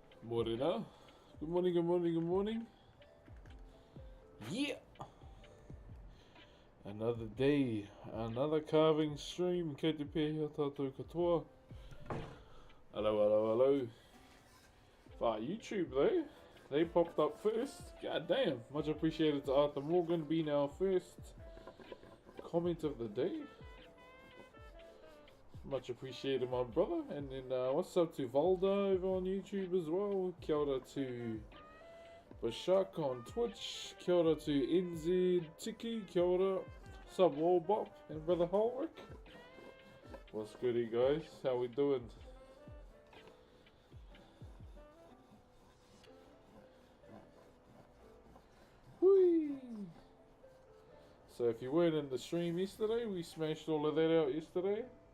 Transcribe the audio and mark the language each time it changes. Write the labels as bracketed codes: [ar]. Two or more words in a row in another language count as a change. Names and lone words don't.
[en] Morena. Good morning, good morning, good morning. Yeah! Another day, another carving stream. [mi] Kei te pēhia tātou katoa. [en] Hello, hello, hello. YouTube though, they popped up first. God damn, much appreciated to Arthur Morgan being our first comment of the day. Much appreciated, my brother. And then what's up to Valda over on YouTube as well. [mi] Kia ora [en] to Bashak on Twitch. [mi] Kia ora to NZ Tiki. Kia ora. [en] Sub Wallbop and brother Holwick. What's goody, guys? How we doing? Whee! So if you weren't in the stream yesterday, we smashed all of that out yesterday.